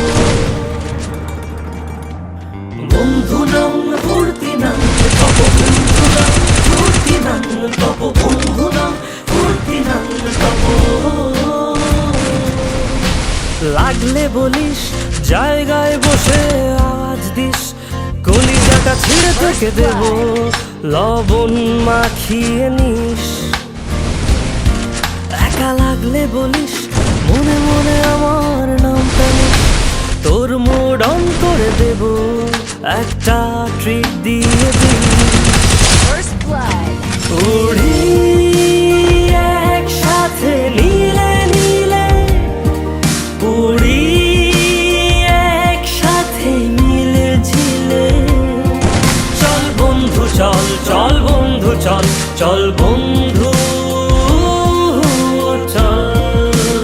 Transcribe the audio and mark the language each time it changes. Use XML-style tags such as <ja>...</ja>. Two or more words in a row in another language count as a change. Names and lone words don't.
<bn>বন্ধুনাং ফুর্তিনাং তপ বন্ধুনাং ফুর্তিনাং তপ বন্ধুনাং ফুর্তিনাং তপ। লাগলে বলিস জায়গায় বসে আওয়াজ দিস, কলিজাটা ছিঁড়ে তোকে দেব, লবণ মাখিয়ে নিস। একা লাগলে বলিস, মনে মনে আমার নামটা নিস। তোর</bn> <en>mood on</en> <bn>করে দেব, একটা ট্রিট দিয়ে দিস।</bn> <en>First blood.</en> <bn>উড়ি একসাথে নীলে নীলে, উড়ি একসাথে মিলে ঝিলে। চল বন্ধু চল, চল বন্ধু চল, চল বন্ধু চল।</bn>